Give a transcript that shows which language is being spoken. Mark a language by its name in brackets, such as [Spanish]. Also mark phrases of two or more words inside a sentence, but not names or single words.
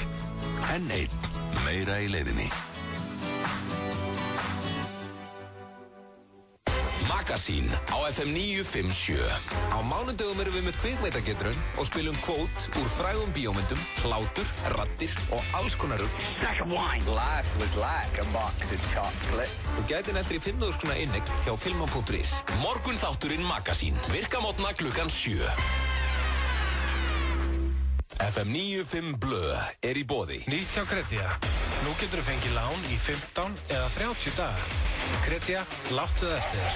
[Icelandic] N1, meira í leiðinni. Magasín á FM 957. Á mánudögum erum við með kvikmyndagetrun og spilum kvót úr frægum bíómyndum, hlátur, raddir og alls konar rugl. [English] Life was like a box of chocolates. [Icelandic] Þú gæti næstir í 5.000 kr. inneign hjá Filmon.is. Morgun þátturinn Magasín. Virka mótna klukkan 7. FM 95 Blöð í boði. Nýtt hjá Kredia. Nú getur þú fengið lán í 15 eða 30 daga. Kredia, láttu það eftir þér.